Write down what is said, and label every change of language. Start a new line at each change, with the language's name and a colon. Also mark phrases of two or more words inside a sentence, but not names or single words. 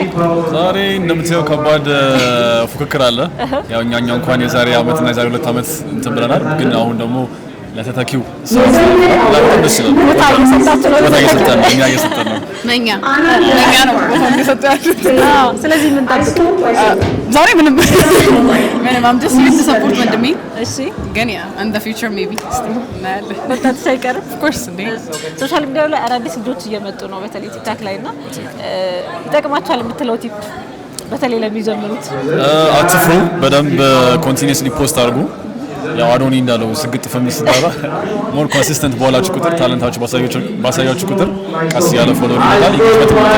Amharic: ዛሬ እንደምታየው ከባድ ፉክክር አለ። ያው እኛ እንኳን የዛሬ አመት እና የዛሬ 2 አመት እንትን ብለናል። ግን አሁን ደግሞ ለተተኪው ደስ ይላል። ቦታ እየሰጣችሁ ነው። እኛ እየሰጠን ነው። ለእኛ ነው ቦታ እየሰጣችሁ። ስለዚህ ምን እንጠብቅ ዛሬ? ምንም
English: I'm just here to support
Amharic: ወንድሜ። እሺ ግን ያ
English: in the future maybe
Amharic: እናያለን። ወጣት ሳይቀርም
English: of course እንዴ
Amharic: ሶሻል ሚዲያ ላይ አዳዲስ ልጆች እየመጡ ነው። በተለይ ቲክታክ ላይ እና ይጠቅማቸዋል የምትለው ቲፕ በተለይ ለሚጀምሩት? አትፍሩ፣ በደንብ
English: continuously post
Amharic: አድርጉ። ያው አዶኒ እንዳለው ስግጥ ፈሚስ ሲባላ
English: more consistent
Amharic: በኋላችሁ ቁጥር ታለንታችሁ ባሳያችሁ ቁጥር ቀስ ያለ ፎሎወር ይመጣል። ይከፈት